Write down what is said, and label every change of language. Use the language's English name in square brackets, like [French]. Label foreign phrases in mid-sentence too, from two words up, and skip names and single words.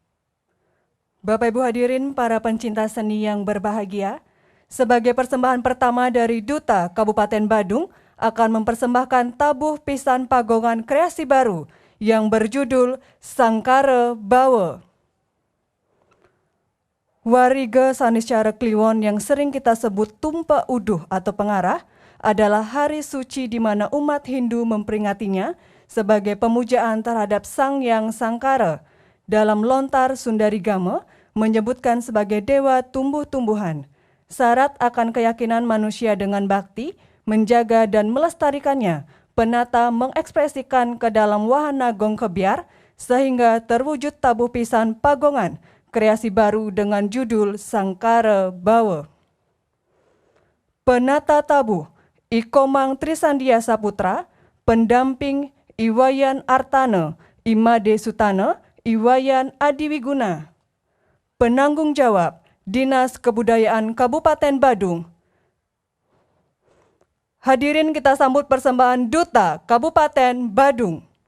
[Indonesian] Bapak Ibu hadirin, para pencinta seni yang berbahagia, sebagai persembahan pertama dari Duta Kabupaten Badung akan mempersembahkan tabuh pisan pagongan kreasi baru yang berjudul Sangkara Bawa. Warige sanis cara Kliwon yang sering kita sebut tumpa uduh atau pengarah adalah hari suci di mana umat Hindu memperingatinya sebagai pemujaan terhadap Sang Yang Sangkara. Dalam lontar Sundarigama menyebutkan sebagai dewa tumbuh-tumbuhan. Syarat akan keyakinan manusia dengan bakti, menjaga dan melestarikannya, penata mengekspresikan ke dalam wahana gong kebiar sehingga terwujud tabuh pisan pagongan kreasi baru dengan judul Sangkara Bawa. Penata tabuh Ikomang Trisandia Saputra, pendamping Iwayan Artana, Imade Sutana, Iwayan Adiwiguna. Penanggung jawab Dinas Kebudayaan Kabupaten Badung. Hadirin, kita sambut persembahan Duta Kabupaten Badung.